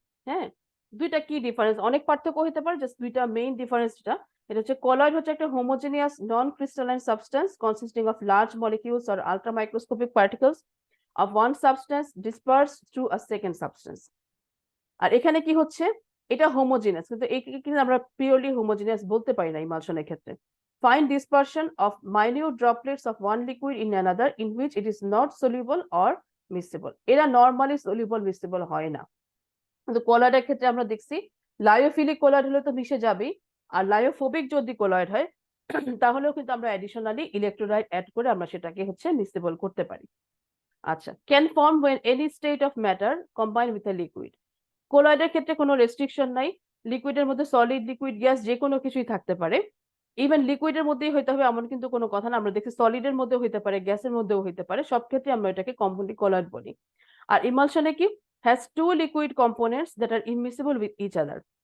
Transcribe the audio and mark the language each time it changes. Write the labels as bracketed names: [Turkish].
[Bangla] হ্যাঁ, দুইটা কি ডিফারেন্স? অনেক পার্থক্য হতে পারে, জাস্ট দুইটা মেইন ডিফারেন্স এটা হচ্ছে কোলয়েড হচ্ছে একটা [English] Homogeneous non crystalline substance consisting of large molecules or ultra microscopic particles of one substance disperse through a second substance. [Bangla] আর এখানে কি হচ্ছে, এটা হোমোজিনিয়াস, কিন্তু কিন্তু আমরা পিওরলি হোমোজিনিয়াস বলতে পারি না ইমালশনের ক্ষেত্রে। [English] Find dispersion of minute droplets of one liquid in another in which it is not soluble or miscible. [Bangla] এরা নরমালি soluble miscible হয় না। কিন্তু কোলয়েডের ক্ষেত্রে আমরা দেখছি লায়োফিলিক কোলয়েড হলে তো মিশে যাবেই, আর লায়োফোবিক যদি কোলয়েড হয় তাহলেও কিন্তু আমরা অ্যাডিশনালি ইলেকট্রোলাইট অ্যাড করে আমরা সেটাকে হচ্ছে মিসিবল করতে পারি। [English] আচ্ছা, can form when any state of matter combine with a liquid. [Bangla] কোলয়েডের ক্ষেত্রে কোনো রেস্ট্রিকশন নাই, লিকুইডের মধ্যে সলিড লিকুইড গ্যাস যে কোনো কিছুই থাকতে পারে। ইভেন লিকুইডের মধ্যেই হইতে হবে এমন কিন্তু কোনো কথা না, আমরা দেখি সলিডের মধ্যে হইতে পারে, গ্যাসের মধ্যেও হইতে পারে, সব ক্ষেত্রে আমরা এটাকে কমপ্লিটলি কোলয়েড বলি। আর ইমালশনে কি, [English] Has two liquid components that are immiscible with each other.